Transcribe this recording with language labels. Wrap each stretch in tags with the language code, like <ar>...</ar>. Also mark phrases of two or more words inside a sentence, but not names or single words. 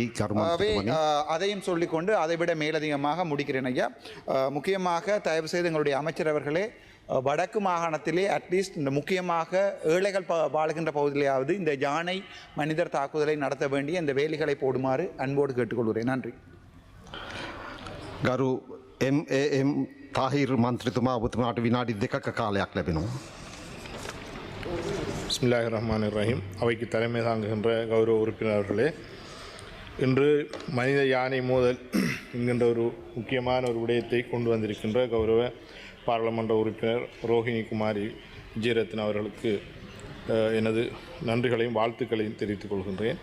<ta>அதையும் சொல்லிக்கொண்டு அதைவிட மேலதிகமாக முடிக்கிறேன் ஐயா. முக்கியமாக தயவு செய்து எங்களுடைய அமைச்சர் அவர்களே, வடக்கு மாகாணத்திலே</ta> <en>at least</en> <ta>இந்த முக்கியமாக ஏழைகள் வாழுகின்ற பகுதியிலேயாவது இந்த யானை மனிதர் தாக்குதலை நடத்த வேண்டிய இந்த வேலிகளை போடுமாறு அன்போடு கேட்டுக்கொள்கிறேன். நன்றி.</ta> <si>ගරු MAM තාහිර් මන්ත්‍රීතුමා ඔබතුමාට විනාඩි 2ක කාලයක් ලැබෙනවා.</si> <ar>بسم الله الرحمن الرحيم.</ar> <ta>அவைக்கு தலைமை தாங்குகின்ற கௌரவ உறுப்பினர்களே, இன்று மனித யானை மோதல் என்கின்ற ஒரு முக்கியமான ஒரு விடயத்தை கொண்டு வந்திருக்கின்ற கௌரவ பாராளுமன்ற உறுப்பினர் ரோஹிணி குமாரி விஜயரத்ன அவர்களுக்கு எனது நன்றிகளையும் வாழ்த்துக்களையும் தெரிவித்துக் கொள்கின்றேன்.</ta>